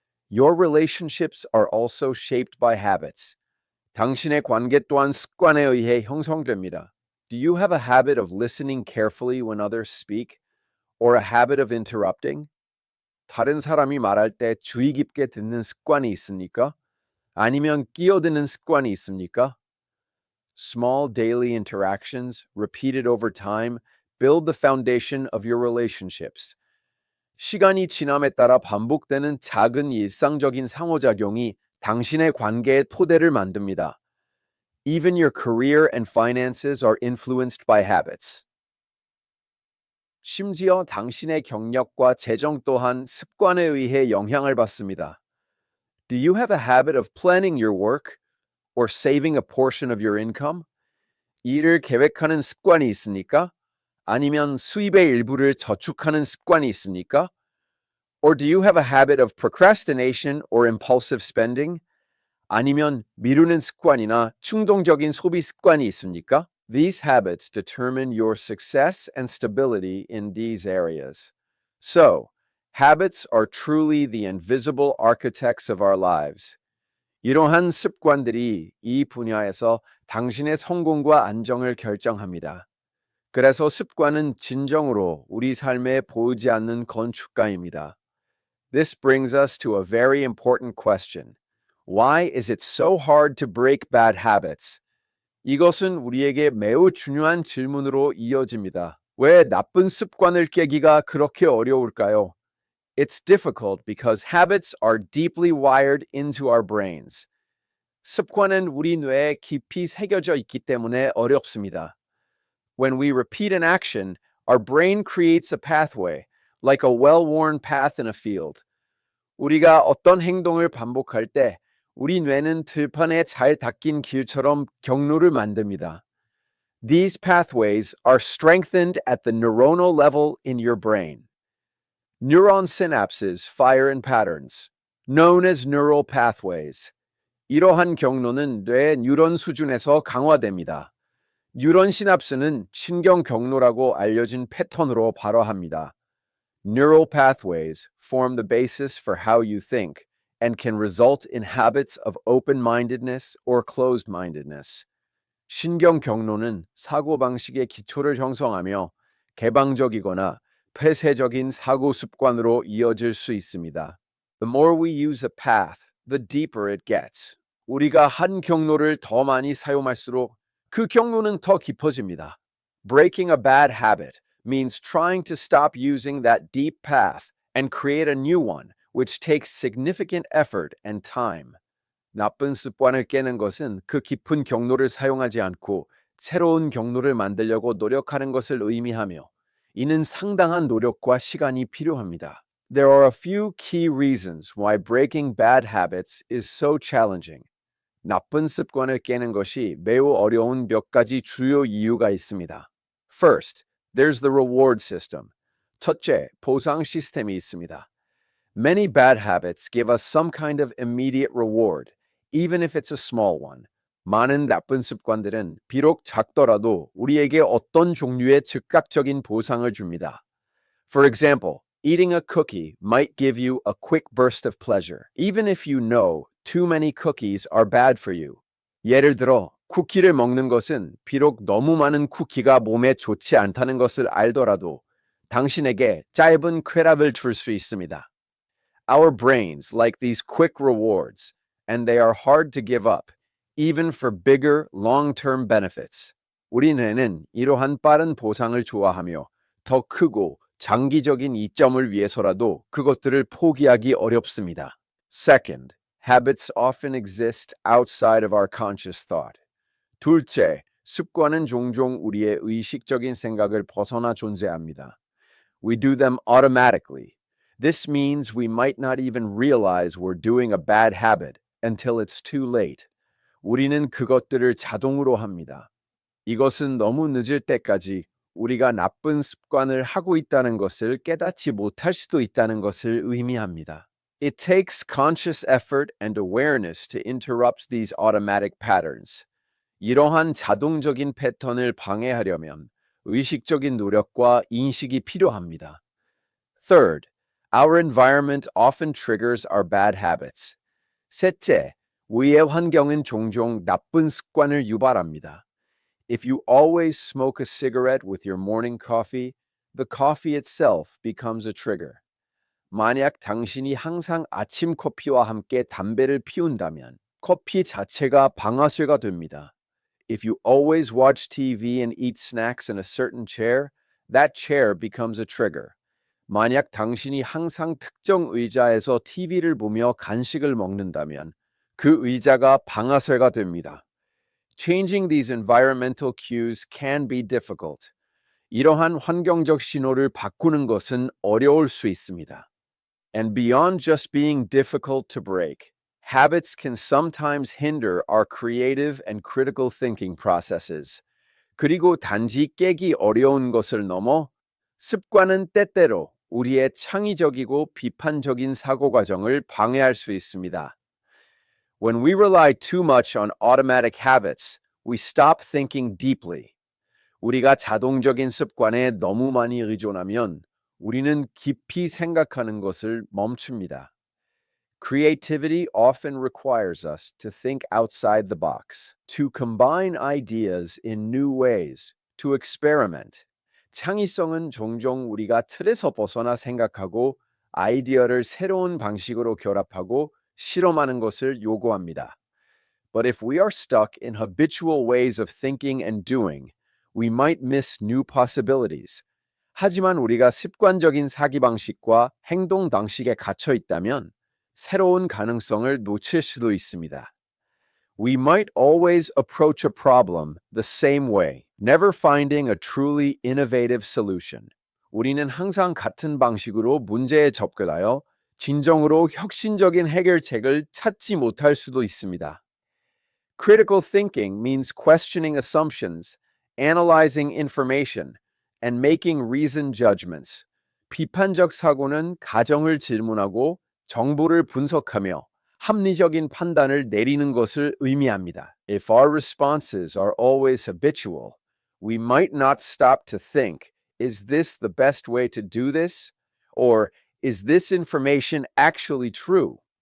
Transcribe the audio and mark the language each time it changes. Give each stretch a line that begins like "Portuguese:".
English: Your relationships are also shaped by habits.
Korean: 당신의 관계 또한 습관에 의해 형성됩니다.
English: Do you have a habit of listening carefully when others speak? Or a habit of interrupting?
Korean: 다른 사람이 말할 때 주의 깊게 듣는 습관이 있습니까? 아니면 끼어드는 습관이 있습니까?
English: Small daily interactions, repeated over time, build the foundation of your relationships.
Korean: 시간이 지남에 따라 반복되는 작은 일상적인 상호작용이 당신의 관계의 토대를 만듭니다.
English: Even your career and finances are influenced by habits.
Korean: 심지어 당신의 경력과 재정 또한 습관에 의해 영향을 받습니다.
English: Do you have a habit of planning your work or saving a portion of your income?
Korean: 일을 계획하는 습관이 있습니까? 아니면 수입의 일부를 저축하는 습관이 있습니까?
English: Or do you have a habit of procrastination or impulsive spending?
Korean: 아니면 미루는 습관이나 충동적인 소비 습관이 있습니까?
English: These habits determine your success and stability in these areas. So, habits are truly the invisible architects of our lives.
Korean: 이러한 습관들이 이 분야에서 당신의 성공과 안정을 결정합니다. 그래서 습관은 진정으로 우리 삶에 보이지 않는 건축가입니다.
English: This brings us to a very important question. Why is it so hard to break bad habits?
Korean: 이것은 우리에게 매우 중요한 질문으로 이어집니다. 왜 나쁜 습관을 깨기가 그렇게 어려울까요?
English: It's difficult because habits are deeply wired into our brains.
Korean: 습관은 우리 뇌에 깊이 새겨져 있기 때문에 어렵습니다.
English: When we repeat an action, our brain creates a pathway, like a well-worn path in a field.
Korean: 우리가 어떤 행동을 반복할 때 우리 뇌는 들판에 잘 닦인 길처럼 경로를 만듭니다.
English: These pathways are strengthened at the neuronal level in your brain. Neuron synapses fire in patterns, known as neural pathways.
Korean: 이러한 경로는 뇌 뉴런 수준에서 강화됩니다. 뉴런 시납스는 신경 경로라고 알려진 패턴으로 발화합니다.
English: Neural pathways form the basis for how you think and can result in habits of open-mindedness or closed-mindedness.
Korean: 신경 경로는 사고방식의 기초를 형성하며 개방적이거나 폐쇄적인 사고 습관으로 이어질 수 있습니다.
English: The more we use a path, the deeper it gets.
Korean: 우리가 한 경로를 더 많이 사용할수록 그 경로는 더 깊어집니다.
English: Breaking a bad habit means trying to stop using that deep path and create a new one, which takes significant effort and time.
Korean: 나쁜 습관을 깨는 것은 그 깊은 경로를 사용하지 않고 새로운 경로를 만들려고 노력하는 것을 의미하며 이는 상당한 노력과 시간이 필요합니다.
English: There are a few key reasons why breaking bad habits is so challenging.
Korean: 나쁜 습관을 깨는 것이 매우 어려운 몇 가지 주요 이유가 있습니다.
English: First, there's the reward system.
Korean: 첫째, 보상 시스템이 있습니다.
English: Many bad habits give us some kind of immediate reward, even if it's a small one.
Korean: 많은 나쁜 습관들은 비록 작더라도 우리에게 어떤 종류의 즉각적인 보상을 줍니다.
English: For example, eating a cookie might give you a quick burst of pleasure, even if you know too many cookies are bad for you.
Korean: 예를 들어, 쿠키를 먹는 것은 비록 너무 많은 쿠키가 몸에 좋지 않다는 것을 알더라도 당신에게 짧은 쾌락을 줄 수 있습니다.
English: Our brains like these quick rewards, and they are hard to give up, even for bigger, long-term benefits.
Korean: 우리 뇌는 이러한 빠른 보상을 좋아하며 더 크고 장기적인 이점을 위해서라도 그것들을 포기하기 어렵습니다.
English: Second, habits often exist outside of our conscious thought.
Korean: 둘째, 습관은 종종 우리의 의식적인 생각을 벗어나 존재합니다.
English: We do them automatically. This means we might not even realize we're doing a bad habit until it's too late.
Korean: 우리는 그것들을 자동으로 합니다. 이것은 너무 늦을 때까지 우리가 나쁜 습관을 하고 있다는 것을 깨닫지 못할 수도 있다는 것을 의미합니다.
English: It takes conscious effort and awareness to interrupt these automatic patterns.
Korean: 이러한 자동적인 패턴을 방해하려면 의식적인 노력과 인식이 필요합니다.
English: Third, our environment often triggers our bad habits.
Korean: 셋째, 우리의 환경은 종종 나쁜 습관을 유발합니다.
English: If you always smoke a cigarette with your morning coffee, the coffee itself becomes a trigger.
Korean: 만약 당신이 항상 아침 커피와 함께 담배를 피운다면 커피 자체가 방아쇠가 됩니다.
English: If you always watch TV and eat snacks in a certain chair, that chair becomes a trigger.
Korean: 만약 당신이 항상 특정 의자에서 TV를 보며 간식을 먹는다면 그 의자가 방아쇠가 됩니다.
English: Changing these environmental cues can be difficult.
Korean: 이러한 환경적 신호를 바꾸는 것은 어려울 수 있습니다.
English: And beyond just being difficult to break, habits can sometimes hinder our creative and critical thinking processes.
Korean: 그리고 단지 깨기 어려운 것을 넘어 습관은 때때로 우리의 창의적이고 비판적인 사고 과정을 방해할 수 있습니다.
English: When we rely too much on automatic habits, we stop thinking deeply.
Korean: 우리가 자동적인 습관에 너무 많이 의존하면 우리는 깊이 생각하는 것을 멈춥니다.
English: Creativity often requires us to think outside the box, to combine ideas in new ways, to experiment.
Korean: 창의성은 종종 우리가 틀에서 벗어나 생각하고 아이디어를 새로운 방식으로 결합하고 실험하는 것을 요구합니다.
English: But if we are stuck in habitual ways of thinking and doing, we might miss new possibilities.
Korean: 하지만 우리가 습관적인 사기 방식과 행동 방식에 갇혀 있다면 새로운 가능성을 놓칠 수도 있습니다.
English: We might always approach a problem the same way, never finding a truly innovative solution.
Korean: 우리는 항상 같은 방식으로 문제에 접근하여 진정으로 혁신적인 해결책을 찾지 못할 수도 있습니다.
English: Critical thinking means questioning assumptions, analyzing information, and making reasoned judgments.
Korean: 비판적 사고는 가정을 질문하고 정보를 분석하며 합리적인 판단을 내리는 것을 의미합니다.
English: If our responses are always habitual, we might not stop to think, is this the best way to do this? Or is this information actually true?